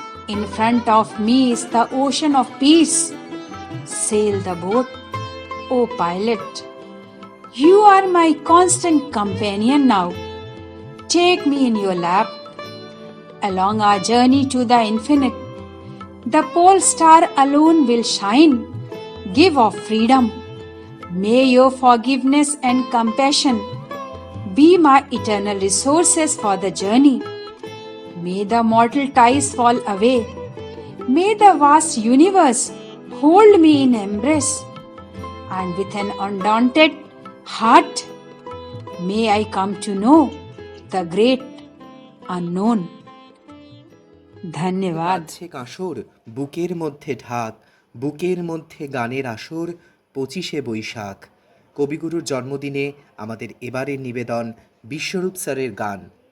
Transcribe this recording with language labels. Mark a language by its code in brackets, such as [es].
[en] In front of me is the ocean of peace, sail the boat, O pilot, you are my constant companion now, take me in your lap, along our journey to the infinite, the pole star alone will shine, give of freedom. May your forgiveness and compassion be my eternal resources for the journey. May the mortal ties fall away. May the vast universe hold me in embrace. And with an undaunted heart, may I come to know the great unknown. [bn] ধন্যবাদ। বাজছে কাঁসর, বুকের মধ্যে ঢাক, বুকের মধ্যে গানের আসর, 25শে বৈশাখ। কবিগুরুর জন্মদিনে আমাদের এবারের নিবেদন বিশ্বরূপ স্যারের গান।